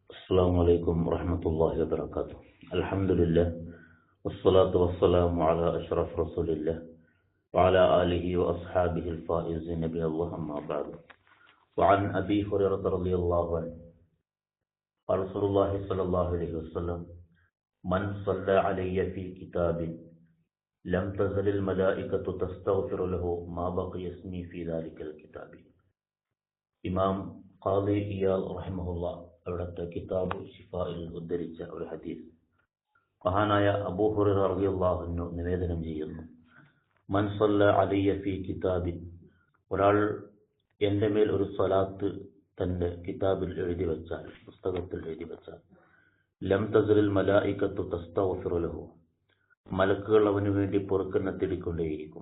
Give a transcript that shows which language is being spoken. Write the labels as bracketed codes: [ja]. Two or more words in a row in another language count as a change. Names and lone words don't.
[ar] السلام عليكم ورحمة الله وبركاته. الحمد لله والصلاة والسلام على أشرف رسول الله وعلى آله وأصحابه الفائزين بالله أما بعد. وعن أبي هريرة رضي الله عنه قال رسول الله صلى الله عليه وسلم: من صلى علي في كتاب لم تزل الملائكة تستغفر له ما بقي اسمي في ذلك الكتاب. [ml] ഇമാം ഖാദി ഇയാൽ റഹിമഹുള്ള അവിടുത്തെ കിതാബ് ശിഫായിൽ ഉദ്ധരിച്ച ഒരു ഹദീസ് മഹാനായ അബൂ ഹുറൈറ [ar] رضي الله عنه [ml] നിവേദനം ചെയ്യുന്നു: [ar] من صلى علي في كتاب, [ml] ഒരാൾ എൻ്റെ മേൽ ഒരു സ്വലാത്ത് തൻ്റെ കിതാബിൽ എഴുതി വെച്ചാൽ, പുസ്തകത്തിൽ എഴുതി വെച്ചാൽ, [ar] لم تزل الملائكة تستغفر له, [ml] മലക്കുകൾ അവന് വേണ്ടി പൊറുക്കലിനെ തേടിക്കൊണ്ടേയിരിക്കും.